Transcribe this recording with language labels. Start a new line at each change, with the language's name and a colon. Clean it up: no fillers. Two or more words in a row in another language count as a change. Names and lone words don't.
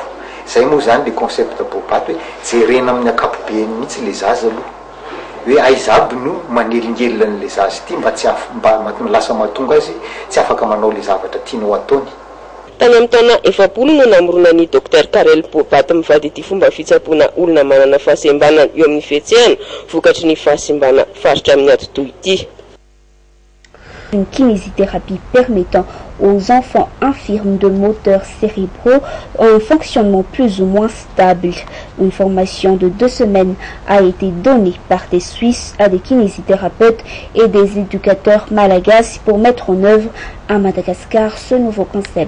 Malagasy: Zay moa zany le concept Bobat hoe jerena amin'ny akapobeany mihitsy le zaza aloha, hoe aizaby no manelingelina an'ilay zaza ity mba lasa mahatonga azy tsy afaka manao le zavatra tianao ataony. Tany amin'ny taona 70 no namorona ny docteur Karel Bobat mivady ity fomba fitsaboana olona manana fahasembanana eo amin'ny fihetsehana vokatry ny fahasembana faritra amin'ny atotoy ity.
French: Une kinésithérapie permettant aux enfants infirmes de moteurs cérébraux un fonctionnement plus ou moins stable. Une formation de 2 semaines a été donnée par des Suisses à des kinésithérapeutes et des éducateurs malagasy pour mettre en œuvre à Madagascar ce nouveau concept.